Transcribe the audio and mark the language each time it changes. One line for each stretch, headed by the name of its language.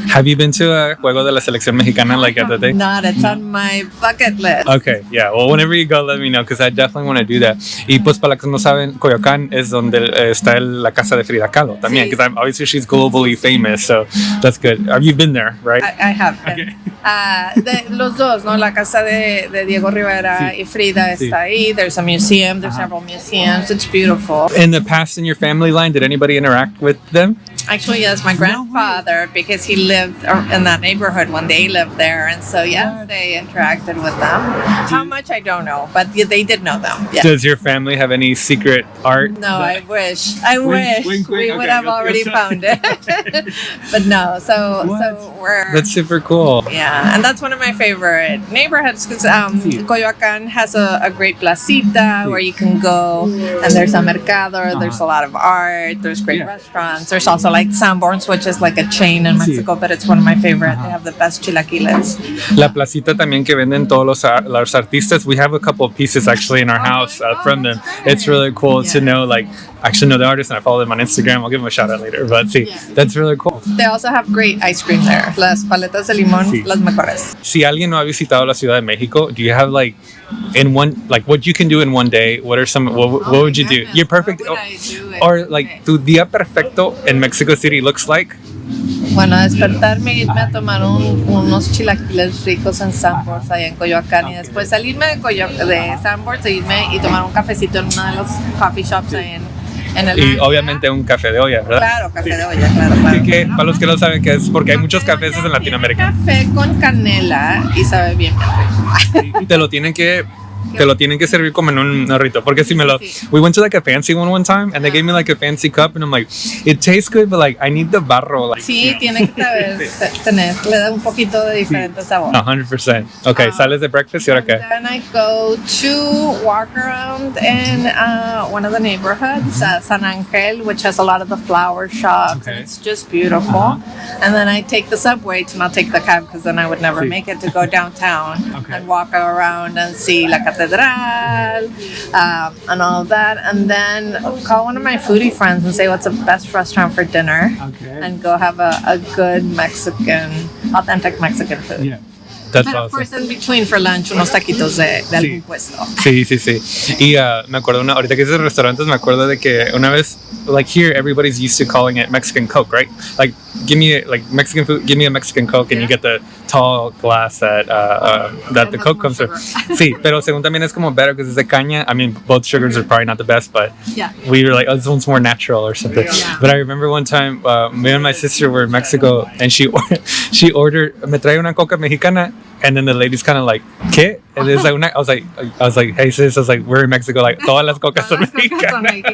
English: Have you been to a
Spanish: Juego de la Selección Mexicana
English: like at the day? Not, it's on my bucket list. Okay, yeah, well, whenever you go, let me know, because I definitely want to do that.
Spanish: Y pues para los que no saben, Coyoacán es donde está la casa de Frida Kahlo también,
English: because obviously she's globally famous, so that's good. Have you been there, right? I have been. Okay.
Spanish: Los dos, ¿no? La casa de Diego Rivera y Frida está ahí.
English: There's a museum, there's several museums. It's beautiful. In the past, in your family line, did anybody interact with them? Actually, yes, my grandfather, because he lived in that neighborhood when they lived there, and so yes, they interacted with them. How much I don't know, but they did know them. Yeah. Does your family have any secret art? No, I wish. We would have already found it, but no. So we're. That's super cool. Yeah, and that's one of my favorite neighborhoods, because Coyoacán has a great placita where you can go, and there's a mercado. There's a lot of art. There's great restaurants. There's also like Sanborns, which is like a chain in Mexico, but it's one of my favorite. They have the best chilaquiles.
Spanish: La placita también que venden todos los artistas.
English: We have a couple of pieces actually in our house from them. It's really cool to know, like, actually know the artist, and I follow them on Instagram. I'll give them a shout out later, but that's really cool. They also have great ice cream there.
Spanish: Las paletas de limón, las mejores. Si alguien no ha visitado la Ciudad de México,
English: do you have like what you can do in one day? What would you do? You're perfect. Or like
Spanish: tu día perfecto
English: in Mexico City looks like?
Spanish: Bueno, despertarme, irme a tomar unos chilaquiles ricos en Sanborns allá en Coyoacán, y después salirme de Sanborns e irme y tomar un cafecito en uno de los coffee shops ahí en el y obviamente un café de olla, ¿verdad? Claro, café de olla, claro. Que para los que no saben qué es, porque hay muchos cafés en Latinoamérica. Café con canela y sabe bien rico. Y te lo tienen que servir como en un narrito, porque si we went to like a fancy one time, and they gave me like a fancy cup, and I'm like, it tastes good, but like I need the barro, like. Sí, tiene que tener, le da un poquito de diferente sabor. 100%. Okay, sales de breakfast y ahora qué?
English: Then I go to walk around in one of the neighborhoods, San Angel, which has a lot of the flower shops, and it's just beautiful. And then I take the subway to not take the cab, because then I would never make it, to go downtown and walk around and see la Catedral, and all of that, and then call one of my foodie friends and say what's the best restaurant for dinner, and go have a good authentic Mexican food. Yeah. That's But awesome. of course, in between for lunch,
Spanish: unos taquitos de algún puesto. Sí. Y me acuerdo ahorita que dices restaurantes, me acuerdo de que una vez,
English: like here, everybody's used to calling it Mexican Coke, right? Like, give me Mexican food, give me a Mexican Coke, and you get the tall glass that the Coke comes with.
Spanish: Sí, pero según también es como
English: better because it's
Spanish: de caña.
English: I mean, both sugars are probably not the best, but we were like, oh, this one's more natural or something. Yeah. But I remember one time, me and my sister were in Mexico, and she ordered,
Spanish: me trae una Coca mexicana.
English: And then the lady's kind of like, ¿qué? And it's like, I was like, hey sis, I was like, we're in Mexico, like,
Spanish: todas las cocas son mexicanas.